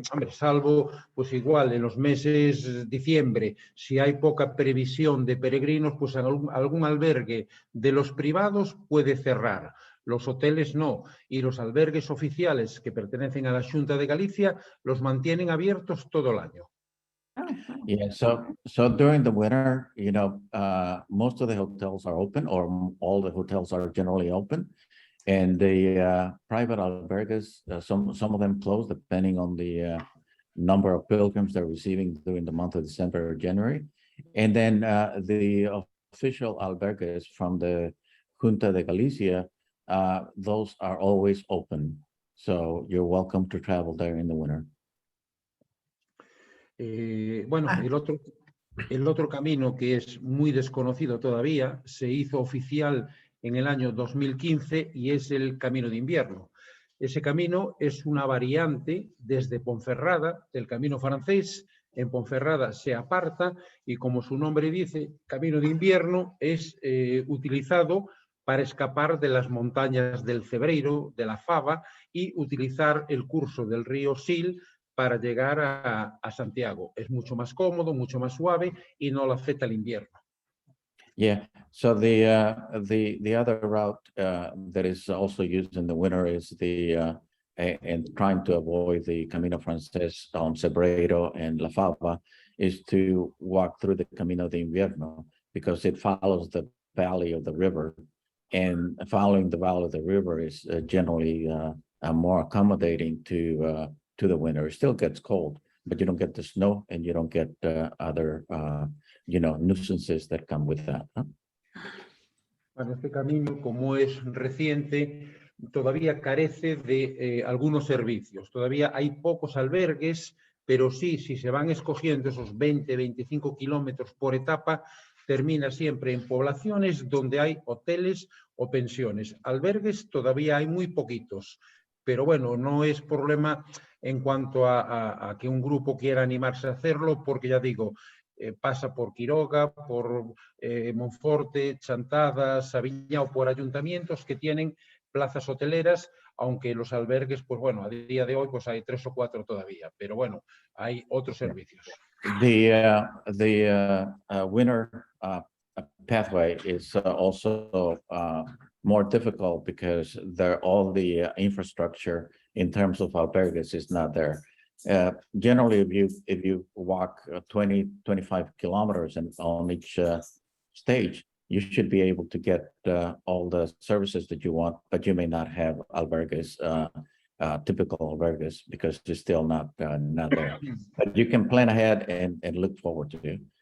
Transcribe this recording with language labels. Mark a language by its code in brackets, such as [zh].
[es] Hombre, salvo, pues igual, en los meses diciembre, si hay poca previsión de peregrinos, pues algún albergue de los privados puede cerrar. Los hoteles no. Y los albergues oficiales que pertenecen a la Xunta de Galicia los mantienen abiertos todo el año. [en] Yeah, so during the winter, most of the hotels are open, or all the hotels are generally open, and the private albergues, some of them close depending on the number of pilgrims they're receiving during the month of December or January, and then the official albergues from the Junta de Galicia, those are always open, so you're welcome to travel there in the winter. [es] Bueno, el otro camino que es muy desconocido todavía se hizo oficial en el año 2015 y es el Camino de Invierno. Ese camino es una variante desde Ponferrada, del camino francés. En Ponferrada se aparta y, como su nombre dice, Camino de Invierno es utilizado para escapar de las montañas del Cebreiro, de la Fava, y utilizar el curso del río Sil para llegar a Santiago. Es mucho más cómodo, mucho más suave y no lo afecta el invierno. [en] Yeah, so the other route that is also used in the winter is and trying to avoid the Camino Francés on Cebreiro and La Fava is to walk through the Camino de Invierno because it follows the valley of the river, and following the valley of the river is generally more accommodating to the winter. It still gets cold, but you don't get the snow and you don't get other nuisances that come with that. [es] Bueno, este camino, como es reciente, todavía carece de algunos servicios. Todavía hay pocos albergues, pero sí, si se van escogiendo esos 20, 25 kilómetros por etapa, termina siempre en poblaciones donde hay hoteles o pensiones. Albergues todavía hay muy poquitos, pero bueno, no es problema en cuanto a que un grupo quiera animarse a hacerlo, porque ya digo, pasa por Quiroga, por Monforte, Chantada, Sabiña o por ayuntamientos que tienen plazas hoteleras, aunque los albergues, pues bueno, a día de hoy pues hay 3 o 4 todavía, pero bueno, hay otros servicios. [en] The winter pathway is also more difficult because all the infrastructure in terms of albergues is not there. Generally, if you walk 20-25 kilometers and on each stage, you should be able to get all the services that you want, but you may not have albergues, typical albergues, because it's still not there. But you can plan ahead and look forward to it.